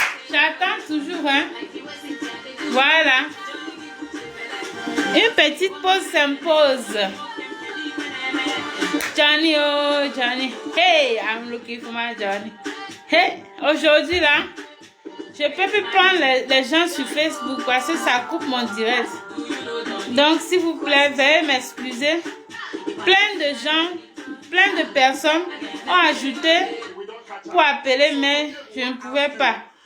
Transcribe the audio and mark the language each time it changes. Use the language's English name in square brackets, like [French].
[French] J'attends toujours, hein. Voilà. Une petite pause s'impose. [English] Johnny, oh Johnny. Hey, I'm looking for my Johnny. [French] Hey, aujourd'hui là, je peux plus prendre les gens sur Facebook parce que ça coupe mon direct. Donc, s'il vous plaît, veuillez m'excuser. Plein de gens, plein de personnes ont ajouté pour appeler, mais je ne pouvais pas.